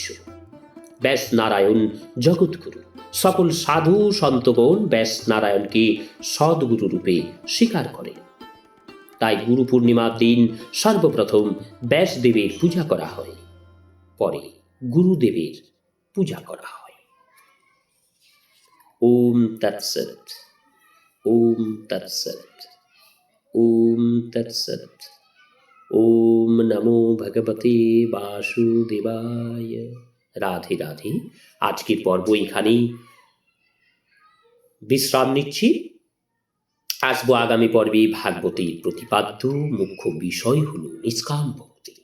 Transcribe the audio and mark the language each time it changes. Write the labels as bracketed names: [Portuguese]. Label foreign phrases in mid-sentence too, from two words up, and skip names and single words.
[Bangla] ব্যাস নারায়ণ জগৎগুরু। সকল সাধু সন্তগণ ব্যাস নারায়ণকে সদ্গুরু রূপে স্বীকার করেন। তাই গুরু পূর্ণিমার দিন সর্বপ্রথম ব্যাসদেবের পূজা করা হয়, পরে গুরুদেবের পূজা করা হয়। [Sanskrit] ওম তৎসৎ। ওম তৎসৎ। ওম তৎসৎ। ওম নমো ভগবতে বাসুদেবায়। [Bangla] রাধে রাধে। আজকের পর্ব এখানেই বিশ্রাম নিচ্ছি। আসবো আগামী পর্বে। ভাগবতের প্রতিপাদ্য মুখ্য বিষয় হল নিষ্কাম ভক্তি।